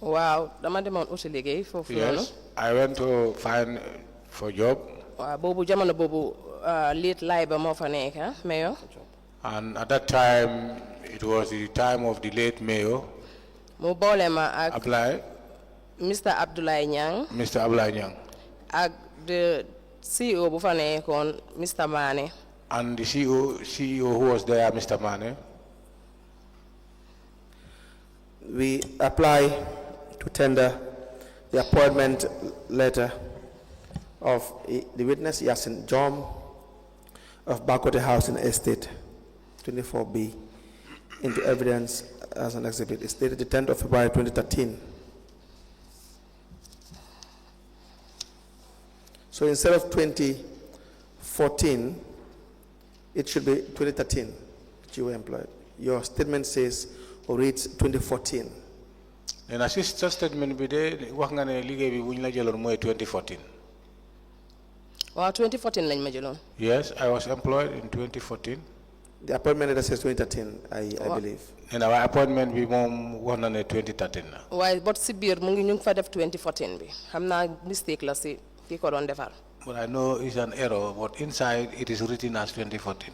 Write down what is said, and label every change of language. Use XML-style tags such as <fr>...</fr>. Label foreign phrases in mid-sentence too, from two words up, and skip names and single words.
<wo>Wow, dama demoon uti liggéey foofu noonu.</wo> <en>Yes, I went to find for job.</en> <wo>Waaw boobu jamono boobu late Liba moo fa nekk mayor.</wo> <en>And at that time, it was the time of the late mayor.</en> <wo>Mu boole ma ak Ablaye. Mr. Abdoulaye Nyang. Mr. Ablaye Nyang. Ak</wo> <en>the CEO</en> <wo>bu fa nekkoon Mr. Mane.</wo> <en>And the CEO who was there, Mr. Mane. We apply to tender the appointment letter of the witness Yasin Jome of Bakote House and Estate, 24B, into evidence as an exhibit. It's dated the 10th of February 2013. So instead of 2014, it should be 2013 that you were employed. Your statement says or reads 2014. And assist statement</en> <wo>bi de wax nga ne liggéey bi buñ la jëloon mooy 2014. Waaw 2014 lañ ma jëloon.</wo> <en>Yes, I was employed in 2014. The appointment letter says 2013, I believe. And our appointment</en> <wo>bi moom wax na ne 2013 la. Waaye bot si biir mu ngi ñu ngi fa def 2014 bi. Xam naa mistake la si ki ko doon defar.</wo> <en>But I know it's an error, but inside it is written as 2014.</en>